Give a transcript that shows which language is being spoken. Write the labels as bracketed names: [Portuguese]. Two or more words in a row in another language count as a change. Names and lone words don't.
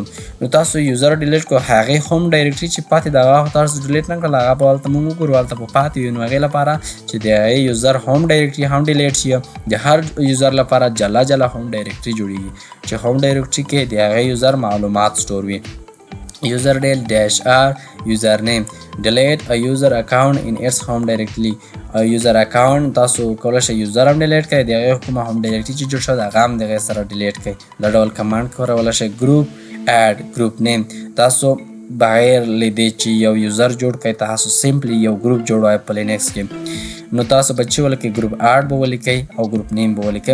[Pashto] نو تاسو [English] user delete [Pashto] کړو هغې [English] home directory [Pashto] چې پاتې د هغه تاسو ډیلیټ نه کړل هغه به هلته موږ وګورو هلته به پاتې وي. نو هغې لپاره چې د هغې [English] user home directory [Pashto] هم ډیلیټ شي د هر یوزر لپاره جلا [English] home directory [Pashto] جوړېږي چې [English] home directory [Pashto] کې د هغې یوزر معلومات سټور وي. [English] user del -r username delete a user account in its home directory. user account [Pashto] تاسو کولی شئ یوزر هم ډیلیټ کړئ د هغې کومه [English] home directory [Pashto] چې جوړ شوه د هغه هم د هغې سره ډیلیټ کړئ. دا ډول کمانډ کولی شئ. [English] group add group name [Pashto] تاسو بغیر له دې چې یو یوزر جوړ کړئ تاسو سمپلی یو ګروپ جوړوئ په لینکس کې. نو تاسو به چې ولیکئ [English] group add [Pashto] به ولیکئ او [English] group name [Pashto] به ولیکئ.